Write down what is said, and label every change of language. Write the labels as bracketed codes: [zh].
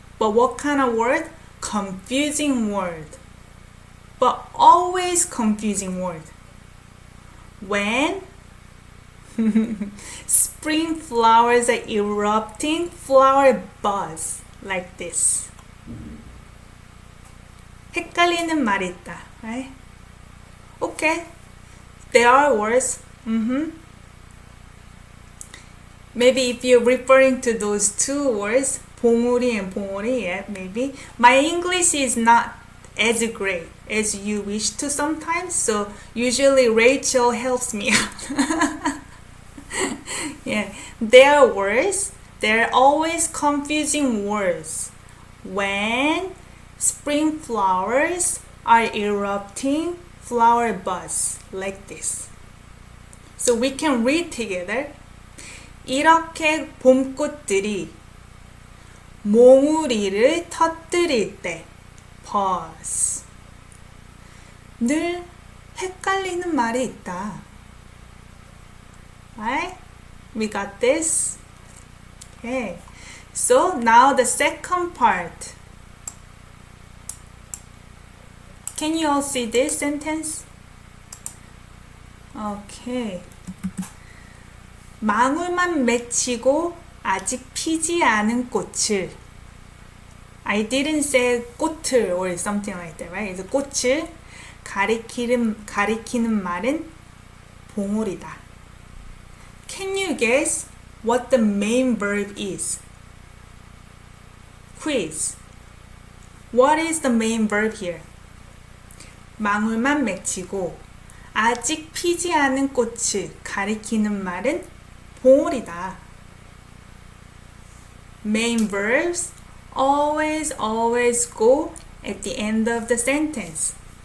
[en] But what kind of word? Confusing word. But always confusing word. When spring flowers are erupting, flower buzz like this. [ko] 헷갈리는 말이 있다, right? [en] Okay, there are words. Maybe if you're referring to those two words, 봉우리 and 봉오리, yeah, maybe. My English is not as great as you wish to sometimes, so usually Rachel helps me out. Yeah, there are words. There are always confusing words. When spring flowers are erupting, flower buzz like this. So we can read together. [ko] 이렇게 봄꽃들이 몽우리를 터뜨릴 때. Pause. 늘 헷갈리는 말이 있다. Right? [en] We got this. Okay. So now the second part. Can you all see this sentence? Okay. [ko] 망울만 맺히고 아직 피지 않은 꽃을. [en] I didn't say 꽃을 or something like that, right? [ko] It's 꽃을 가리키는 말은 봉오리다. [en] Can you guess what the main verb is? Quiz. What is the main verb here? [ko] 망울만 맺히고 아직 피지 않은 꽃을 가리키는 말은 봉오리다. [en] Main verbs always go at the end of the sentence.